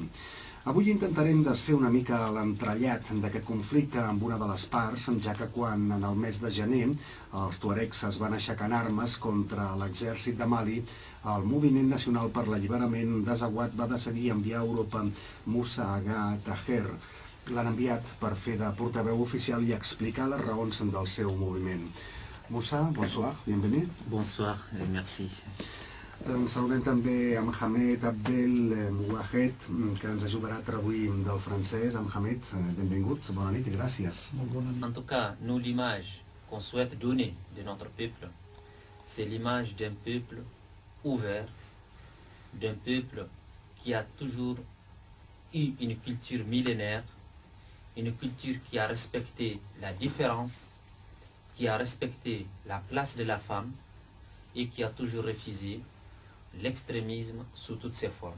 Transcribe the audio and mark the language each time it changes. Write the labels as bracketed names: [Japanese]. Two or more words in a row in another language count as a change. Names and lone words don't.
[Catalan] Avui intentarem desfer una mica l'entrellat d'aquest conflicte amb una de les parts, ja que quan en el mes de gener els tuaregs es van aixecar en armes contra l'exèrcit de Mali, el Moviment Nacional per l'Alliberament d'Azawad va decidir enviar a Europa Moussa Agha Taher. L'han enviat per fer de portaveu oficial i explicar les raons del seu moviment. [French] Moussa, bonsoir, bienvenue. Bonsoir, merci. [Catalan] Saludem també amb Hamed Abdel Mouahed, que ens ajudarà a traduir del francès. Amb Hamed, benvingut, bona nit i gràcies. [French] En tout cas, nous, l'image qu'on souhaite donner de notre peuple, c'est l'image d'un peuple ouvert, d'un peuple qui a toujours eu une culture millénaire, une culture qui a respecté la différence, qui a respecté la place de la femme et qui a toujours refusé l'extrémisme sous toutes ses formes.